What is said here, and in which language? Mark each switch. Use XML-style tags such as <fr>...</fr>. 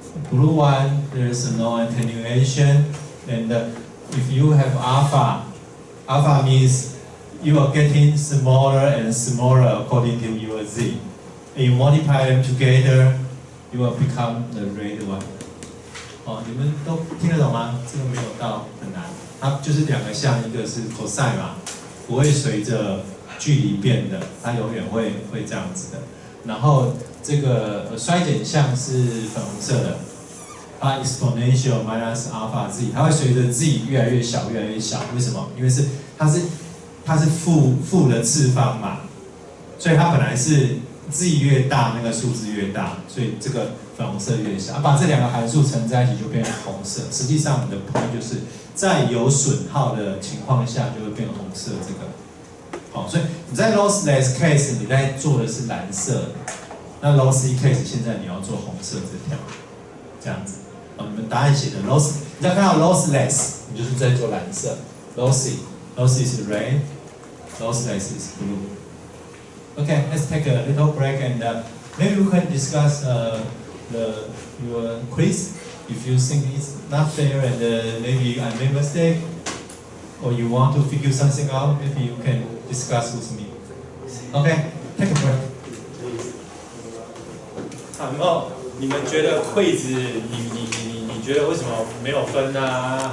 <en>Blue one, there is no attenuation, and if you have alpha, alpha means you are getting smaller and smaller according to your z. And you multiply them together, you will become the red one.</en> <zh>你们都听得懂吗？这个没有到很难，它就是两个项，一个是 cosine 嘛，不会随着距离变的，它永远会这样子的。然后这个衰减项是粉红色的，它</zh> <en>exponential minus alpha z，</en> <zh>它会随着 z 越来越小，越来越小。为什么？因为它是负的次方嘛，所以它本来是 z 越大，那个数字越大，所以这个粉红色越小。把这两个函数乘在一起就变成红色。实际上，你的 point 就是在有损耗的情况下就会变红色这个。好，所以你在</zh> <en>lossless case</en> <zh>你在做的是蓝色的，那</zh> <en>lossy case</en> <zh>现在你要做红色这条，这样子。你们答案写的</zh> <en>loss，</en> <zh>你再看到</zh> <en>lossless，</en> <zh>你就是在做蓝色 ，</zh> <en>lossy is red。 Lossless is blue. Okay, let's take a little break and maybe we can discuss your quiz. If you think it's not fair and maybe I made a mistake, or you want to figure something out, maybe you can discuss with me. Okay, take a break.</en> <zh>你们觉得柜子，你觉得为什么没有分啊？</zh>